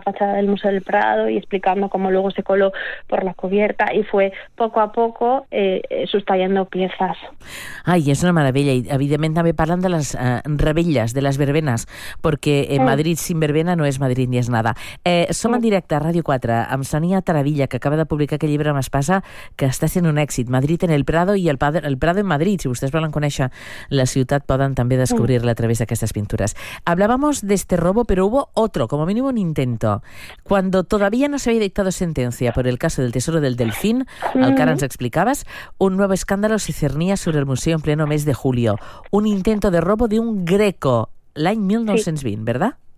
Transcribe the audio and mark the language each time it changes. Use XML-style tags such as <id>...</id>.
<es>fachada del Museo del Prado y explicando cómo luego se coló por la cubierta, y fue poco a poco sustrayendo piezas. Ay, es una maravilla. Y evidentemente también hablando de las rebellas, de las verbenas, porque Madrid sin verbena no es Madrid ni es nada.</es> <ca>Som en directe a Ràdio 4 amb Sonia Taravilla, que acaba de publicar aquest llibre amb Espasa, que està sent un èxit. Madrid en el Prado i el Prado en Madrid. Si vostès volen conèixer la ciutat, poden també descobrir-la a través d'aquestes pintures.</ca> <es>Hablábamos de este robo, pero hubo otro, como mínimo un intento. Cuando todavía no se había dictado sentencia por el caso del Tesoro del Delfín, al que</es> <ca>ara ens explicabas,</ca> <es>un nuevo escándalo se cernía sobre el museo en pleno mes de julio. Un intento de robo de un greco,</es> <ca>l'any 1920,</ca> <es>¿verdad?</es>